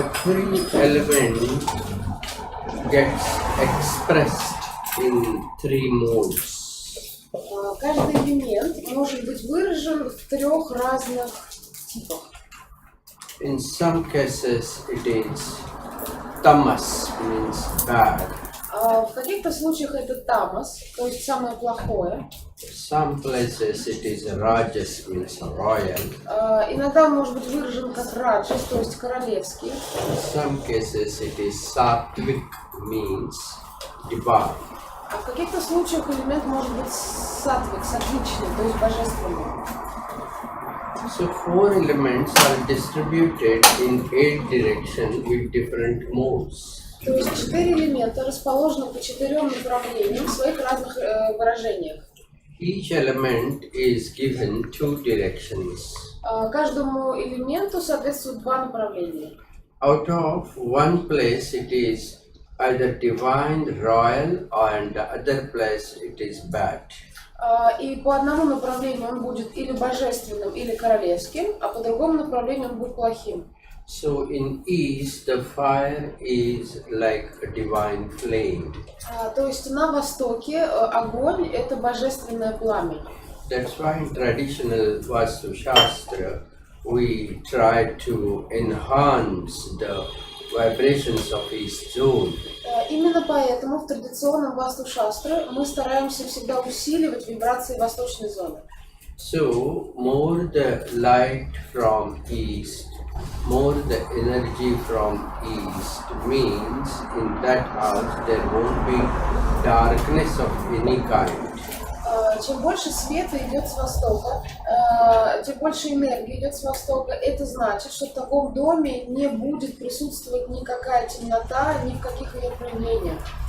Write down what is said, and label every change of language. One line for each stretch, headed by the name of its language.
English: Every element gets expressed in three modes.
Russian: Каждый элемент может быть выражен в трех разных типах.
English: In some cases it is tamas, means bad.
Russian: В каких-то случаях это тамас, то есть самое плохое.
English: Some places it is rajas, means royal.
Russian: Иногда он может быть выражен как раджас, то есть королевский.
English: In some cases it is sattvic, means divine.
Russian: А в каких-то случаях элемент может быть сатвик, сатвичный, то есть божественный.
English: So four elements are distributed in 8 directions with different modes.
Russian: То есть 4 элемента расположены по 4 направлениям в своих разных выражениях.
English: Each element is given 2 directions.
Russian: Каждому элементу соответствуют два направления.
English: Out of one place it is either divine, royal, and the other place it is bad.
Russian: И по одному направлению он будет или божественным, или королевским, а по другому направлению он будет плохим.
English: So in east the fire is like a divine flame.
Russian: То есть на востоке огонь — это божественное пламя.
English: That's why in traditional Vastу-Шастра we try to enhance the vibrations of east zone.
Russian: Именно поэтому в традиционном Васту-Шастре мы стараемся всегда усиливать вибрации восточной зоны.
English: So more the light from east, more the energy from east means in that house there won't be darkness of any kind.
Russian: Чем больше света идет с востока, тем больше энергии идет с востока. Это значит, что в таком доме не будет присутствовать никакая темнота, ни в каких ее проявлениях.